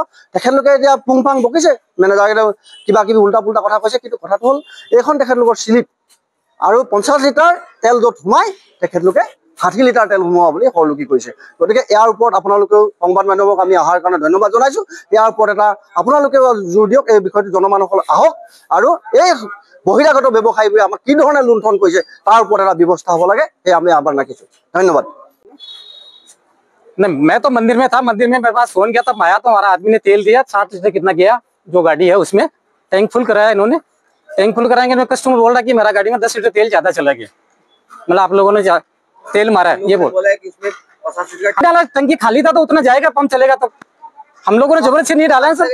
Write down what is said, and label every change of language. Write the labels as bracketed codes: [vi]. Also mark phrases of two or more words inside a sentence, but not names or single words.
[as] তেখেতলোকে এতিয়া পুংফাং বকিছে মেনেজাৰকেইটা কিবা কিবি উল্টা পুল্টা কথা কৈছে কিন্তু কথাটো হ'ল এইখন তেখেতলোকৰ স্লিপ আৰু 50 লিটাৰ তেল য'ত সোমাই তেখেতলোকে 60 লিটাৰ তেল সোমোৱা বুলি সৰলকি কৰিছে গতিকে ইয়াৰ ওপৰত আপোনালোকেও সংবাদ মাধ্যমক আমি অহাৰ কাৰণে ধন্যবাদ জনাইছোঁ ইয়াৰ ওপৰত এটা আপোনালোকেও জোৰ দিয়ক এই বিষয়টো জনমানুসকল আহক আৰু এই বহিৰাগত ব্যৱসায়ীবোৰে আমাক কি ধৰণে লুণ্ঠন কৰিছে তাৰ ওপৰত এটা ব্যৱস্থা হ'ব লাগে এই আমি আহ্বান ৰাখিছোঁ ধন্যবাদ [hi] नहीं मैं तो मंदिर में था मंदिर में मेरे पास फोन किया तब आया तो हमारा आदमी ने तेल दिया 60 लीटर कितना गया जो गाड़ी है उसमें [en] tank full [hi] कराया इन्होंने [en] tank full [hi] कराएंगे तो कस्टमर बोल रहा है कि मेरा गाड़ी में 10 लीटर तेल ज्यादा चला गया मतलब आप लोगों ने तेल मारा है ये बोला है कि इसमें 50 लीटर डाला टंकी खाली था तो उतना जाएगा पंप चलेगा तो हम लोगों ने जबरदस्ती नहीं डाला है सर